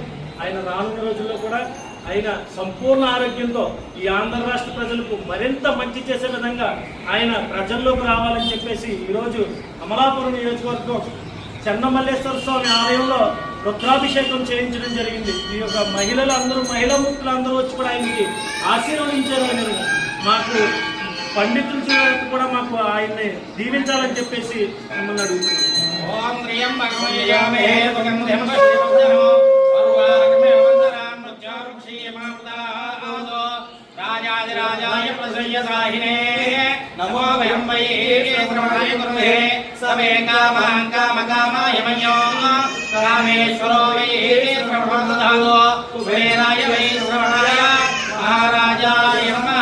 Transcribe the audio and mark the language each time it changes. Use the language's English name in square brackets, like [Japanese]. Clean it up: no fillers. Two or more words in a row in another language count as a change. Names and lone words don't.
[Telugu] ఆయన రానున్న రోజుల్లో కూడా ఆయన సంపూర్ణ ఆరోగ్యంతో ఈ ఆంధ్ర రాష్ట్ర ప్రజలకు మరింత మంచి చేసే విధంగా ఆయన ప్రజల్లోకి రావాలని చెప్పేసి ఈరోజు అమలాపురం నియోజకవర్గం చెన్నమల్లేశ్వర స్వామి ఆలయంలో రుద్రాభిషేకం చేయించడం జరిగింది. ఈ యొక్క మహిళలు అందరూ మహిళా ముక్తులు అందరూ వచ్చి కూడా ఆయనకి ఆశీర్వదించారు. మాకు పండితులు కూడా మాకు ఆయన్ని దీవించాలని చెప్పేసి మిమ్మల్ని అడుగుతున్నాం. [Sanskrit] नमो वयं वै श्रवणाय कुर्महे सवे कामां कामकामाय मह्यो कामेश्वरो वै श्रवणं ददातु कुबेराय वै श्रवणाय महाराजाय नमः।